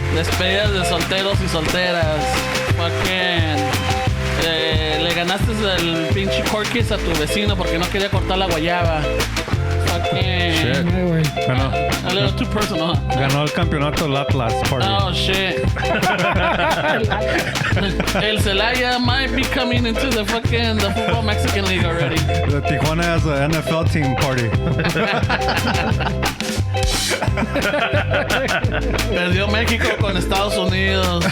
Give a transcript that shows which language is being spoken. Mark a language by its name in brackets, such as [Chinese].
[Spanish] despedidas de solteros y solteras, [English] fucking [Spanish] le ganaste el pinche corquis a tu vecino porque no quería cortar la guayaba. [English] Fucking Shit. [Spanish] Ay, güey. Ganó, [English] a little too personal. Huh? [Spanish] ganó el campeonato el Atlas party. [English] Oh shit. El Celaya might be coming into the football Mexican League already. The Tijuana has an NFL team party. [Spanish] Perdió México con Estados Unidos.